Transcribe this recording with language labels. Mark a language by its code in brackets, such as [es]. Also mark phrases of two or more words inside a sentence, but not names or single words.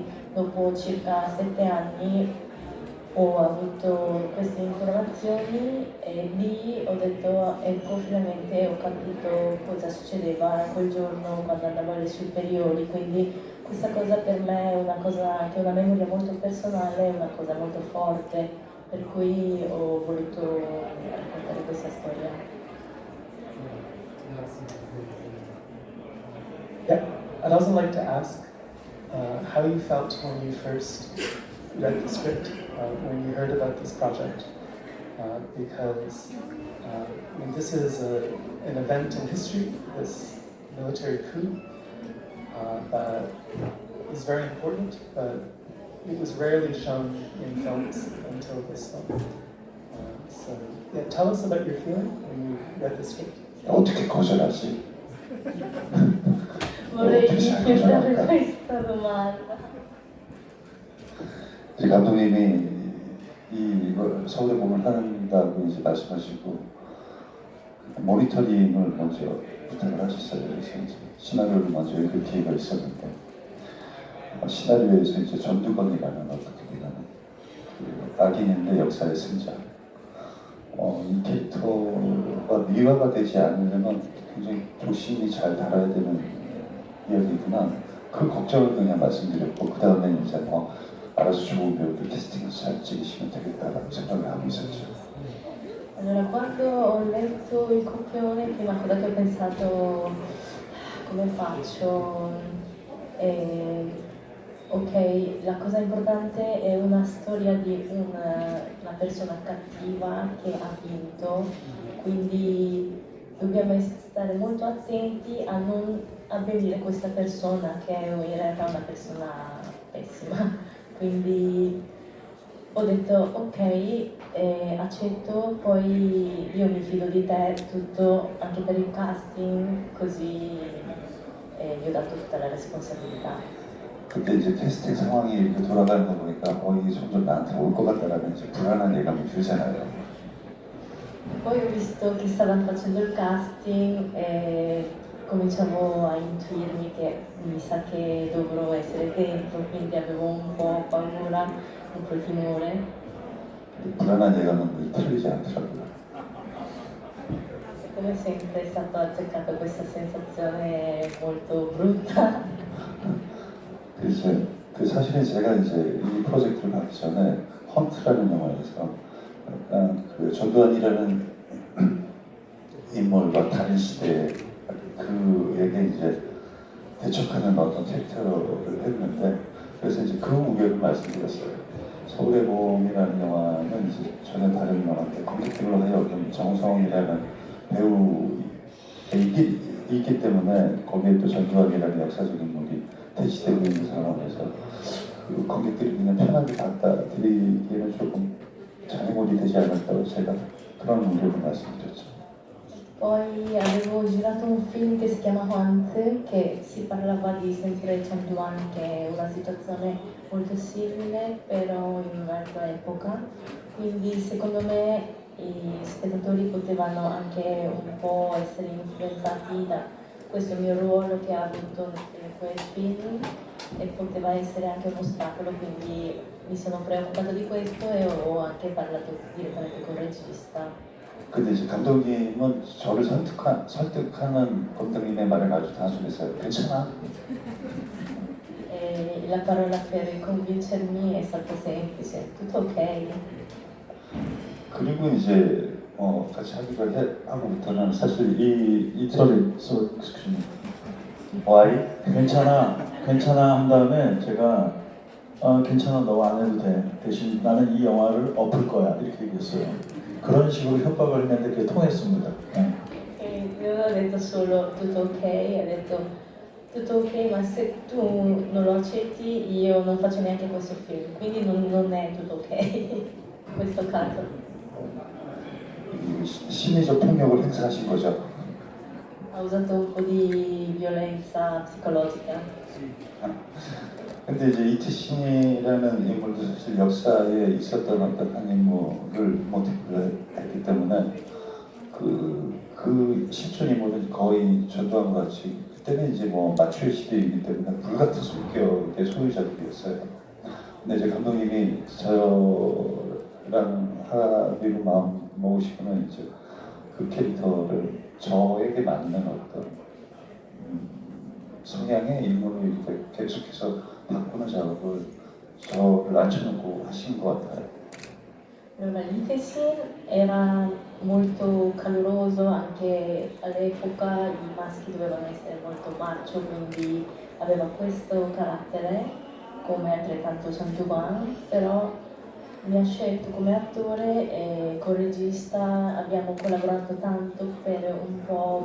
[it] dopo circa 7 anni ho avuto queste informazioni e lì ho detto ecco finalmente ho capito cosa succedeva quel giorno quando andavo alle superiori, quindi questa cosa per me è una cosa che è una memoria molto personale, è una cosa molto forte, per cui ho voluto raccontare questa storia. [en] Yeah, I'd also like to ask how you felt when you first read the script, when you heard about this project, because I mean, this is an event in history, this military coup, that is very important, but it was rarely shown in films until this film. So, yeah, tell us about your feeling when you read the script. [ko] 어떻게 거절하지? [it] Vorrei chiudere questa domanda. [ko] 이제 감독님이 이 서울의 봄을 한다고 이제 말씀하시고 모니터링을 먼저 부탁을 하셨어요. 그래서 이제 시나리오를 먼저 읽을 기회가 있었는데 시나리오에서 이제 전두건이라는 어떻게 보면 그 악인인데 역사의 승자. 이 캐릭터가 미화가 되지 않으려면 굉장히 조심히 잘 다뤄야 되는 이야기구나. 그 걱정을 그냥 말씀드렸고 그 다음에 이제 알아서 좋은 배우들 캐스팅을 잘 찍으시면 되겠다라고 생각을 하고 있었죠. [it] Allora, quando ho letto il copione, prima cosa che ho pensato, come faccio? Ok, la cosa importante è una storia di una persona cattiva che ha vinto, quindi dobbiamo stare molto attenti a non abbellire questa persona che è in realtà una persona pessima. Quindi ho detto ok, accetto, poi io mi fido di te, tutto, anche per il casting, così gli ho dato tutta la responsabilità. [ko] 그때 이제 캐스팅 상황이 이렇게 돌아가는 거 보니까 이게 점점 나한테 올 것 같다라는 이제 불안한 예감이 들잖아요. [it] Poi ho visto che stavano facendo il casting e cominciavo a intuirmi che mi sa che dovrò essere dentro, quindi avevo un po' paura, un po' timore. [ko] 불안한 예감은 틀리지 않더라고요. [it] Come sempre è stato azzeccata questa sensazione molto brutta. [ko] 그래서 사실은 제가 이제 이 프로젝트를 하기 전에 헌트라는 영화에서 약간 그 전두환이라는 인물과 다른 시대에 그에게 이제 대척하는 어떤 캐릭터를 했는데 그래서 이제 그 우려를 말씀드렸어요. 서울의 봄이라는 영화는 이제 전혀 다른 영화인데 관객들로 하여금 정성이라는 배우가 있기 때문에 거기에 또 전두환이라는 역사적 인물이 대치되고 있는 상황에서 그 관객들이 그냥 편하게 받아들이기에는 조금 장애물이 되지 않을까 제가 그런 우려를 말씀드렸죠. [it] Poi avevo girato un film che si chiama Hunt, che si parlava di sempre Chanduan, che è una situazione molto simile, però in un'altra epoca. Quindi secondo me i spettatori potevano anche un po' essere influenzati da questo mio ruolo che ha avuto in quel film e poteva essere anche un ostacolo, quindi mi sono preoccupata di questo e ho anche parlato direttamente con il regista. [ko] 근데 이제 감독님은 저를 설득하는 감독님의 말을 아주 단순했어요. 괜찮아. [it] E la parola per convincermi è stata semplice, tutto ok. [ko] 그리고 이제 같이 하기로 하고부터는 사실 이 [en] sorry, excuse me. Why? [ko] 괜찮아 한 다음에 제가 괜찮아 너 안 해도 돼. 대신 나는 이 영화를 엎을 거야 이렇게 얘기했어요. 그런 식으로 협박을 했는데 그게 통했습니다. 네. [it] E lui ha detto solo tutto ok, ha detto tutto ok, ma se tu non lo accetti io non faccio neanche questo film, quindi non è tutto ok in questo caso. [ko] 이 심리적 폭력을 행사하신 거죠. [it] Ha usato un po' di violenza psicologica. [ko] 근데 이제 이티신이라는 인물도 사실 역사에 있었던 어떤 한 인물을 모티브로 했기 때문에 그 실존 인물은 거의 전두환과 같이 그때는 이제 뭐 마초의 시대이기 때문에 불같은 성격의 소유자들이었어요. 근데 이제 감독님이 저랑 합의로 마음 먹으시고는 이제 그 캐릭터를 저에게 맞는 어떤 성향의 인물을 이렇게 계속해서 바꾸는 작업을 저를 앉혀놓고 하신 것 같아요. [it] Allora, l'Itesin era molto caloroso, anche all'epoca i maschi dovevano essere molto macho, quindi aveva questo carattere come altrettanto Santuan, però mi ha scelto come attore e col regista abbiamo collaborato tanto per un po'